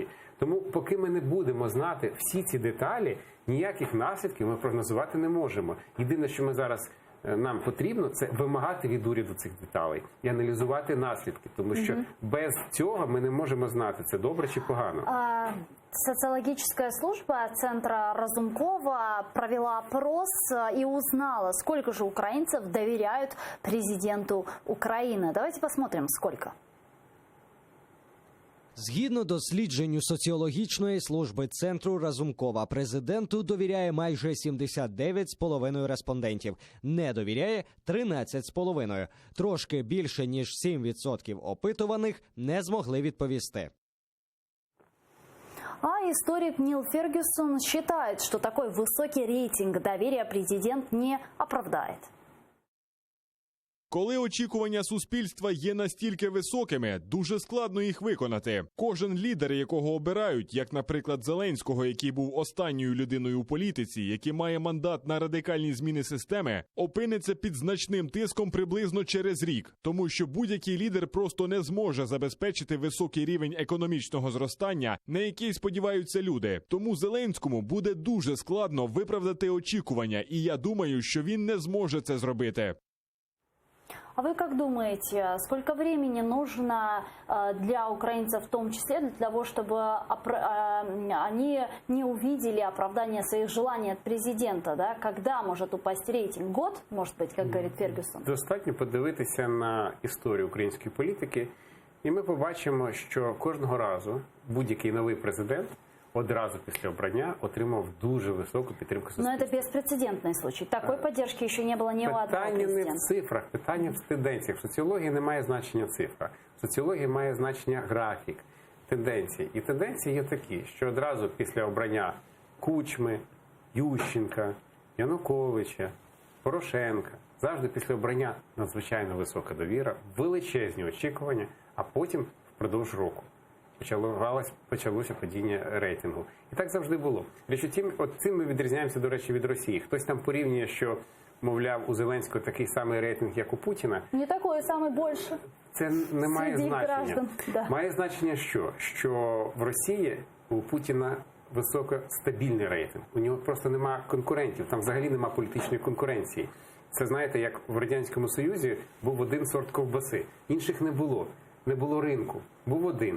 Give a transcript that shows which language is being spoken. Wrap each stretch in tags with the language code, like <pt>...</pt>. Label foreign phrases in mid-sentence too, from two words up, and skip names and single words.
<uk>Тому, поки ми не будемо знати всі ці деталі, ніяких наслідків ми прогнозувати не можемо. Єдине, що нам потрібно, це вимагати від уряду цих деталей і аналізувати наслідки, тому що без цього ми не можемо знати, це добре чи погано.</uk> <ru>Социологическая служба Центра Разумкова провела опрос и узнала, сколько же украинцев доверяют президенту Украины. Давайте посмотрим, сколько.</ru> <uk>Згідно дослідженню соціологічної служби Центру Разумкова, президенту довіряє майже 79,5% респондентів, не довіряє 13,5%. Трошки більше, ніж 7% опитуваних не змогли відповісти.</uk> <ru>А историк Нил Фергюсон считает, что такой высокий рейтинг доверия президент не оправдает.</ru> <uk>Коли очікування суспільства є настільки високими, дуже складно їх виконати. Кожен лідер, якого обирають, як, наприклад, Зеленського, який був останньою людиною у політиці, який має мандат на радикальні зміни системи, опиниться під значним тиском приблизно через рік. Тому що будь-який лідер просто не зможе забезпечити високий рівень економічного зростання, на який сподіваються люди. Тому Зеленському буде дуже складно виправдати очікування, і я думаю, що він не зможе це зробити.</uk> <ru>А вы как думаете, сколько времени нужно для украинцев в том числе для того, чтобы они не увидели оправдание своих желаний от президента? Да? Когда может упасть рейтинг? Год, может быть, как говорит Фергюсон?</ru> <uk>Достатньо подивитися на історію української політики, і ми побачимо, що кожного разу будь-який новий президент одразу після обрання отримав дуже високу підтримку суспільства.</uk> <ru>Но это беспрецедентный случай. Такой поддержки еще не было ни у одного</ru> <uk>Питання не в</uk> <ru>президента.</ru> <uk>цифрах, питання в тенденціях. В соціології не має значення цифра. В соціології має значення графік, тенденції. І тенденції є такі, що одразу після обрання Кучми, Ющенка, Януковича, Порошенка, завжди після обрання надзвичайно висока довіра, величезні очікування, а потім впродовж року почалося падіння рейтингу. І так завжди було. Річ у тім, от цим ми відрізняємося, до речі, від Росії. Хтось там порівнює, що, мовляв, у Зеленського такий самий рейтинг, як у Путіна.</uk> <ru>Не такой, самый больше.</ru> <uk>Це не має</uk> <ru>Среди</ru> <uk>значення.</uk> <ru>граждан, да.</ru> <uk>Має значення що? Що в Росії у Путіна високостабільний рейтинг. У нього просто нема конкурентів, там взагалі нема політичної конкуренції. Це, знаєте, як в Радянському Союзі був один сорт ковбаси. Інших не було. Не було ринку. Був один.</uk>